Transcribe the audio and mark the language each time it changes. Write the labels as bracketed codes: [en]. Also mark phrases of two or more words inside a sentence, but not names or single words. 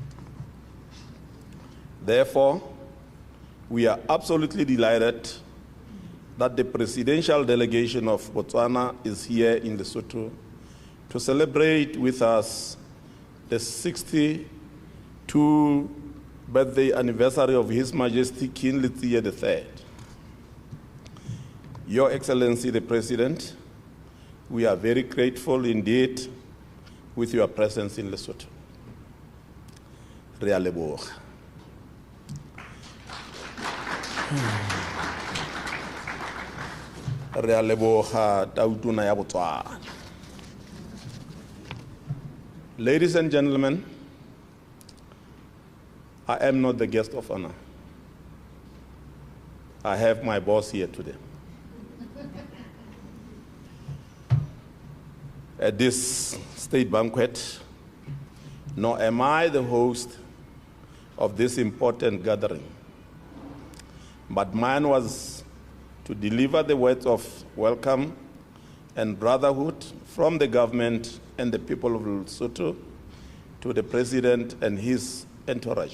[en] Therefore, we are absolutely delighted that the presidential delegation of Botswana is here in Lesotho to celebrate with us the 62nd birthday anniversary of His Majesty King Letsie III. Your Excellency the President, we are very grateful indeed with your presence in Lesotho. [tn] Re a leboga. Re a leboga tautona ya Botswana. [en] Ladies and gentlemen, I am not the guest of honor. I have my boss here today. At this state banquet, nor am I the host of this important gathering, but mine was to deliver the words of welcome and brotherhood from the government and the people of Lesotho to the President and his entourage.